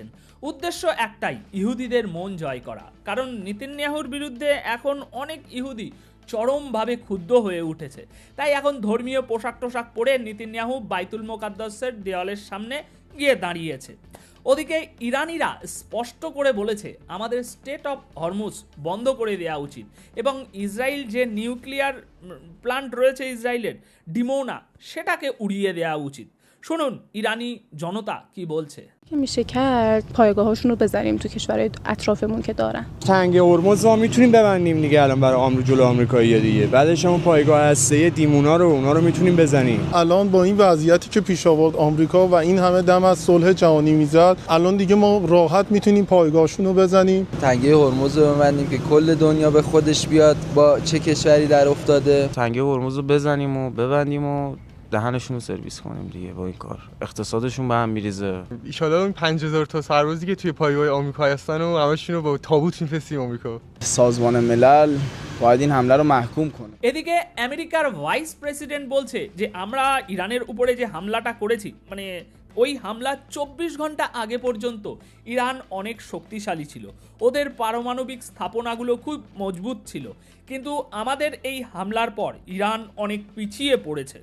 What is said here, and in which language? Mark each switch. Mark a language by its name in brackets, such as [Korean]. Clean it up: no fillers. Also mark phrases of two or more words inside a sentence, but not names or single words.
[Bangla] উদ্দেশ্য একটাই, ইহুদিদের মন জয় করা। কারণ নেতানিয়াহুর বিরুদ্ধে এখন অনেক ইহুদি চরমভাবে ক্ষুব্ধ হয়ে উঠেছে, তাই এখন ধর্মীয় পোশাক টোশাক পরে নেতানিয়াহু বাইতুল মোকাদ্দাসের দেওয়ালের সামনে গিয়ে দাঁড়িয়েছে। ওদিকে ইরানিরা স্পষ্ট করে বলেছে আমাদের স্টেট অফ হরমুজ বন্ধ করে দেওয়া উচিত, এবং ইসরায়েল যে [English] nuclear plant [Bangla] রয়েছে ইসরায়েলের ডিমোনা, সেটাকে উড়িয়ে দেওয়া উচিত। শুনুন ইরানি জনতা কি বলছে। [Persian] میشه کرد پایگاهاشون رو بزنیم تو کشورهای اطرافمون که دارن. تنگ هرمز ما میتونیم ببندیم دیگه الان برای جلو آمریکایی‌ها دیگه. بعدش هم پایگاه هسته‌ای دیمونا رو اونا رو میتونیم بزنیم. الان با این وضعیتی که پیش آورد آمریکا و این همه دم از صلح جهانی میزد، الان دیگه ما راحت میتونیم پایگاهشون رو بزنیم. تنگه هرمز رو ببندیم که کل دنیا به خودش بیاد با چه کشوری در افتاده. تنگه هرمز رو بزنیم و ببندیم و دهنشون رو سرویس کنیم دیگه. با این کار اقتصادشون به هم میریزه. [Arabic] ان شاءالله [Persian] اون 5000 تا سربازی که توی پایگاه آمریکا هستن و همشون رو با تابوت میفرستیم آمریکا. سازمان ملل باید این حمله رو محکوم کنه. [Bangla] এদিকে আমেরিকার [English] vice president [Bangla] বলছে যে আমরা ইরানের উপরে যে হামলাটা করেছি, মানে ওই হামলা 24 ঘন্টা আগে পর্যন্ত ইরান অনেক শক্তিশালী ছিল, ওদের পারমাণবিক স্থাপনাগুলো খুব মজবুত ছিল, কিন্তু আমাদের এই হামলার পর ইরান অনেক পিছিয়ে পড়েছে।